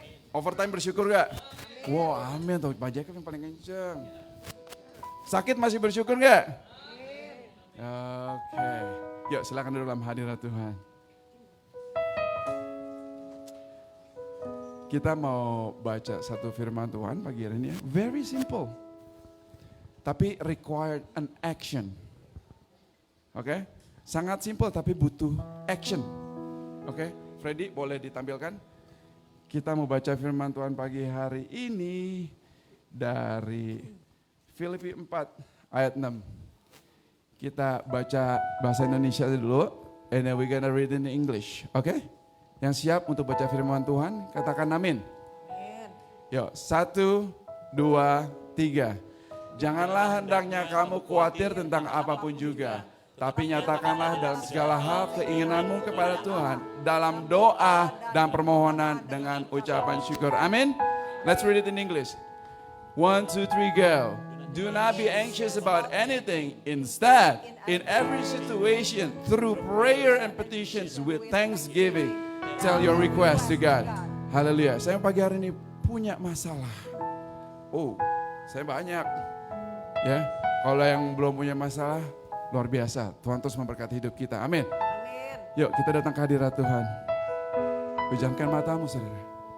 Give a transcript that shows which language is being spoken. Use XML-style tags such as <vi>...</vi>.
<id>Overtime bersyukur gak? Wow, amin tuh. Pak Jacob yang paling kenceng. Sakit masih bersyukur gak? Oke. Yuk silakan duduk dalam hadirat Tuhan. Kita mau baca satu firman Tuhan pagi hari ini ya.</id> <en>Very simple. Tapi required an action.</en> <id>Oke? Sangat simple tapi butuh action. Oke? Freddy boleh ditampilkan? Kita mau baca firman Tuhan pagi hari ini dari Filipi 4 ayat 6. Kita baca bahasa Indonesia dulu,</id> <en>and then we're gonna read in English. Oke?</en> <id>Yang siap untuk baca firman Tuhan, katakan amin. Yuk, 1, 2, 3. Janganlah hendaknya kamu khawatir tentang apapun juga, tapi nyatakanlah dalam segala hal keinginanmu kepada Tuhan dalam doa dan permohonan dengan ucapan syukur. Amin.</id> <en>Let's read it in English. 1, 2, 3, go. Do not be anxious about anything. Instead, in every situation, through prayer and petitions with thanksgiving, tell your request to God.</en> <id>Haleluya. Saya pagi hari ini punya masalah. Oh, saya banyak. Ya, kalau yang belum punya masalah, luar biasa. Tuhan terus memberkati hidup kita. Amin. Yuk kita datang ke hadirat Tuhan. Pejamkan matamu saudara.</id>